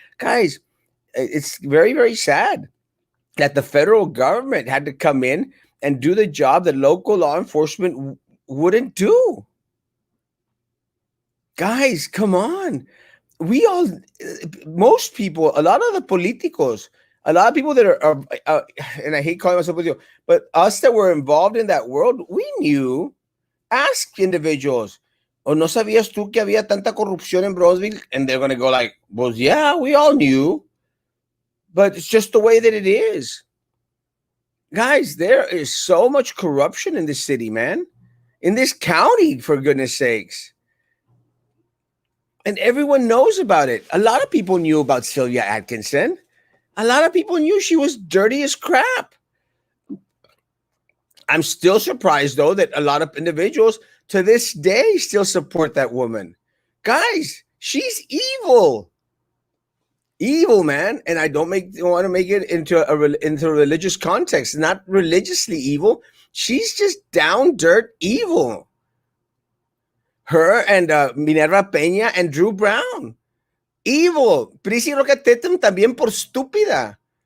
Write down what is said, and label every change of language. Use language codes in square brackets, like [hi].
[en] Guys, it's very, very sad that the federal government had to come in and do the job that local law enforcement wouldn't do. Guys, come on. We all, most people, a lot of the politicos, a lot of people that are and I hate calling myself political, but us that were involved in that world, we knew. Ask individuals, [es] "O no sabías tú que había tanta corrupción en Bronzeville?" [en] And they're going to go like, well, yeah, we all knew, but it's just the way that it is. Guys, there is so much corruption in this city, man. In this county, for goodness sakes. And everyone knows about it. A lot of people knew about Sylvia Atkinson. A lot of people knew she was dirty as crap. I'm still surprised, though, that a lot of individuals to this day still support that woman. Guys, she's evil. Evil, man. And I don't want to make it into a religious context. Not religiously evil. She's just down dirt evil. Her and Minerva Peña and Drew Brown. Evil. [es] Prissy Rocatetum también por estúpida.